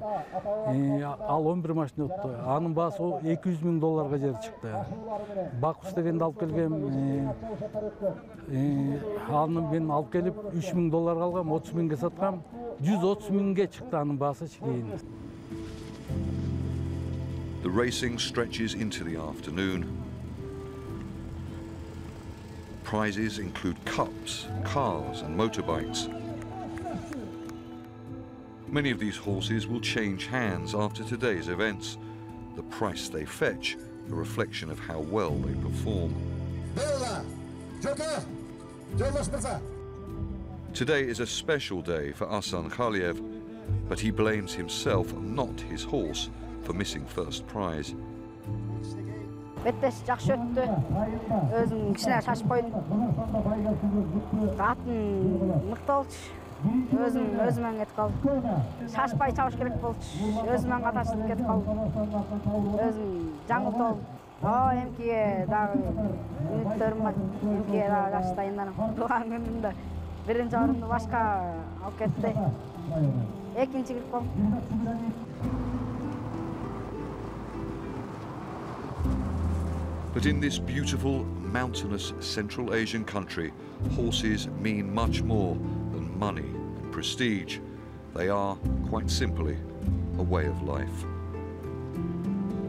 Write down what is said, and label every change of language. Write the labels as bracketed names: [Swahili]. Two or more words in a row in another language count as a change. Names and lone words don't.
[Kyrgyz] Ал 11 машина утту. Анын баасы $200,000 жери чыкты. Бакус дегенди алып келгем, аны мен алып келип $3,000 алгам, 30,000ге саткам. 130,000ге чыкты анын баасы кийин. [English] The racing stretches into the afternoon. Prizes include cups, cars and motorbikes. Many of these horses will change hands after today's events. The price they fetch, a reflection of how well they perform. Today is a special day for Hasan Kaliev, but he blames himself, not his horse, for missing first prize. [Kyrgyz] Беттеш жакшы өттү. Өзүм кичине шашып койдум. Атын мыкты болчу. Өзүмөн кетип калдым. Шашпай чабыш керек болчу. Өзүмөн каташып кетип калдым. Өзүм жаңылтып болдум. Эмкиге дагы үмүттөрүм бар. Эмкиге дагы жакшы дайынданам. Тууган күнүмдө биринчи орунду башка алып кетти. Экинчи кирип калдым. [English] But in this beautiful, mountainous Central Asian country, horses mean much more than money and prestige. They are, quite simply, a way of life.